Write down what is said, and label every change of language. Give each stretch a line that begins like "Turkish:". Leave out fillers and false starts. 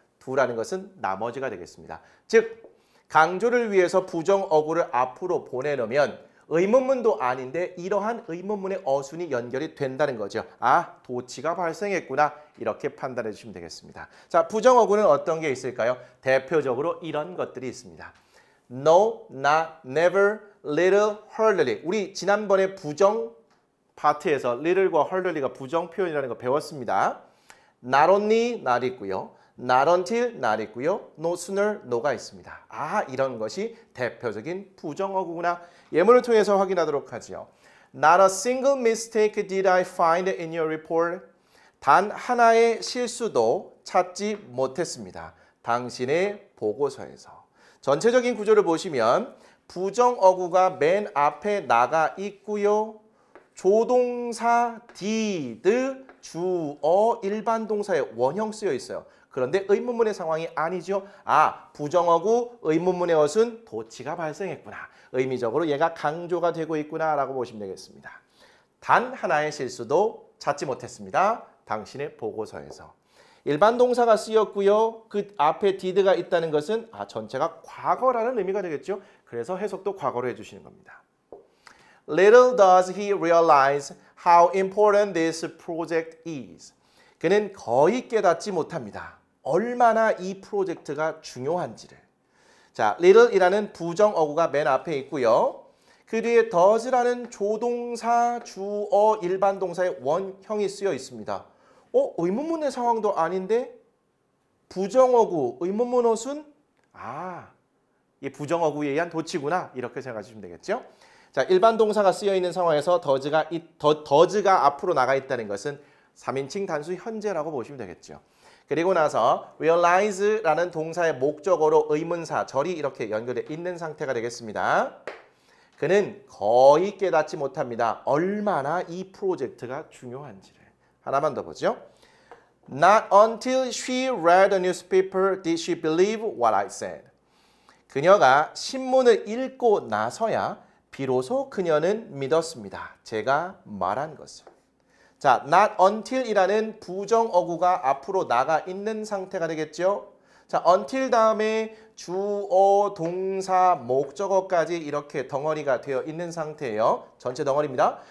Korean: do라는 것은 나머지가 되겠습니다. 즉 강조를 위해서 부정어구를 앞으로 보내놓으면 의문문도 아닌데 이러한 의문문의 어순이 연결이 된다는 거죠. 도치가 발생했구나 이렇게 판단해 주시면 되겠습니다. 자, 부정어구는 어떤 게 있을까요? 대표적으로 이런 것들이 있습니다.
English: No, not, never, little, hardly. 우리 지난번에 부정 파트에서 little과 hardly가 부정 표현이라는 거 배웠습니다. Not only, not
Korean: 있고요.
English: Not until, not 있고요. No sooner, no가
Korean: 있습니다. 이런 것이 대표적인 부정어구구나. 예문을 통해서 확인하도록 하죠.
English: Not a single mistake did I find in your report.
Korean: 단 하나의 실수도 찾지 못했습니다. 당신의 보고서에서. 전체적인 구조를 보시면 부정어구가 맨 앞에 나가 있고요. 조동사 did, 주어, 일반 동사의 원형 쓰여 있어요. 그런데 의문문의 상황이 아니죠. 부정어구, 의문문의 어순, 도치가 발생했구나. 의미적으로 얘가 강조가 되고 있구나 라고 보시면 되겠습니다. 단 하나의 실수도 찾지 못했습니다. 당신의 보고서에서. 일반 동사가 쓰였고요. 그 앞에 did가 있다는 것은 전체가 과거라는 의미가 되겠죠. 그래서 해석도 과거로 해주시는 겁니다.
English: Little does he realize how important this project is.
Korean: 그는 거의 깨닫지 못합니다. 얼마나 이 프로젝트가 중요한지를. 자, little이라는 부정어구가 맨 앞에 있고요. 그 뒤에 does라는 조동사, 주어, 일반 동사의 원형이 쓰여 있습니다. 의문문의 상황도 아닌데 부정어구, 의문문 어순? 이 부정어구에 의한 도치구나. 이렇게 생각하시면 되겠죠. 자, 일반 동사가 쓰여 있는 상황에서 does가 앞으로 나가 있다는 것은 3인칭 단수 현재라고 보시면 되겠죠. 그리고 나서 realize라는 동사의 목적어로 의문사, 절이 이렇게 연결되어 있는 상태가 되겠습니다. 그는 거의 깨닫지 못합니다. 얼마나 이 프로젝트가 중요한지를. 하나만 더 보죠.
English: Not until she read the newspaper did she believe what I said.
Korean: 그녀가 신문을 읽고 나서야 비로소 그녀는 믿었습니다. 제가 말한 것을. 자, not until이라는 부정어구가 앞으로 나가 있는 상태가 되겠죠. 자, until 다음에 주어, 동사, 목적어까지 이렇게 덩어리가 되어 있는 상태예요. 전체 덩어리입니다.